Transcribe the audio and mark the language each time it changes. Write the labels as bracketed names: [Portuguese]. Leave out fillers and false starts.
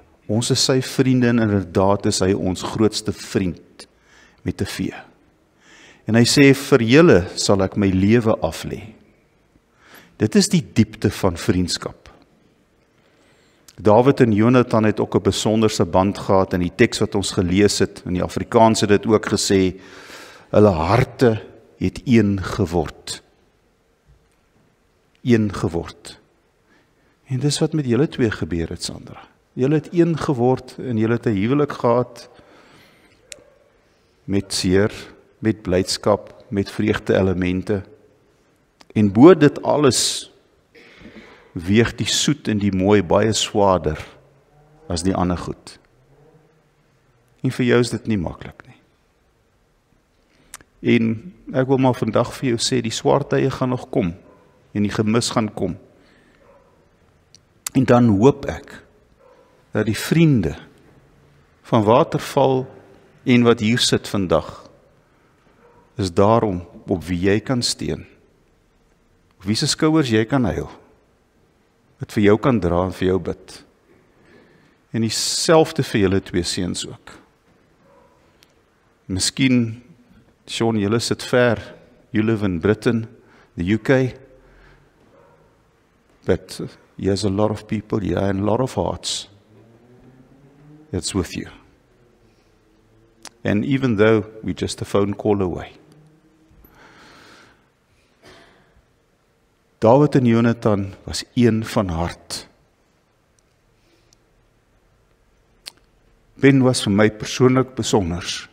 [Afrikaans] Ons is sy vriende en inderdaad is hy ons grootste vriend met 'n V. En hy sê, vir julle sal ek my lewe aflê. Dit is die diepte van vriendskap. Dawid en Jonathan het ook 'n besonderse band gehad in die teks wat ons gelees het. In die Afrikaans het dit ook gesê, hulle harte het een geword. Een geword. En dis wat met julle twee gebeur het, Sandra. Julle het een geword en julle het 'n huwelik gehad met seer, met blydskap, met vreugde elemente. En bo dit alles weeg die soet en die mooi baie swaarder as die ander goed. En vir jou is dit nie maklik nie. En ek wil maar vandag vir jou sê, die swaar tye gaan nog kom en die gemis gaan kom. En dan hoop ek dat die vriende van Waterval en wat hier sit vandag, is daarom op wie jy kan steun, op wie se skouers jy kan huil, wat vir jou kan dra en vir jou bid. En dieselfde vir julle twee seuns ook. Miskien, Sean, julle sit ver, [English] you live in Britain, the UK, but there's a lot of people here and a lot of hearts that's with you. And even though we're just a phone call away. [Afrikaans] Dawid en Jonathan was een van hart. Ben was vir my persoonlik besonder.